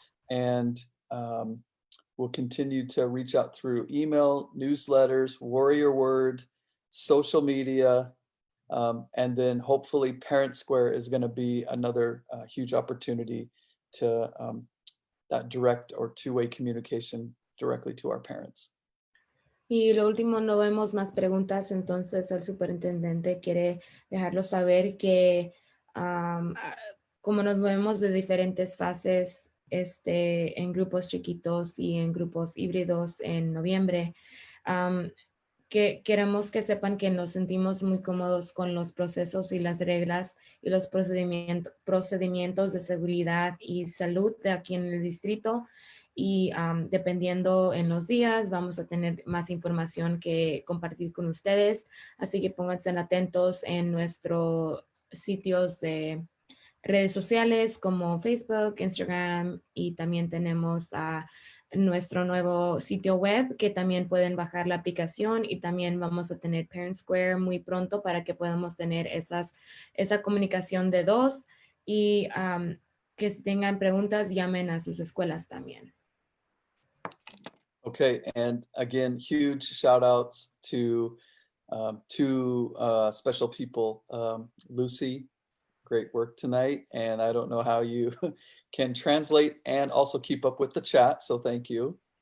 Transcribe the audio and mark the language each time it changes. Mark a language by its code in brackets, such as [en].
[en] And we'll continue to reach out through email, newsletters, warrior word, social media, and then hopefully Parent Square is going to be another huge opportunity to that direct or two-way communication directly to our parents. [es] Y lo último, no vemos más preguntas, entonces el superintendente quiere dejarlos saber que como nos movemos de diferentes fases en grupos chiquitos y en grupos híbridos en noviembre, que queremos que sepan que nos sentimos muy cómodos con los procesos y las reglas y los procedimientos de seguridad y salud de aquí en el distrito. Y dependiendo en los días, vamos a tener más información que compartir con ustedes. Así que pónganse atentos en nuestros sitios de redes sociales como Facebook, Instagram, y también tenemos nuestro nuevo sitio web que también pueden bajar la aplicación, y también vamos a tener Parent Square muy pronto para que podamos tener esa comunicación de dos, y que si tengan preguntas llamen a sus escuelas también. [en] Okay, and again, huge shout outs to two special people, Lucy, great work tonight. And I don't know how you can translate and also keep up with the chat, so thank you.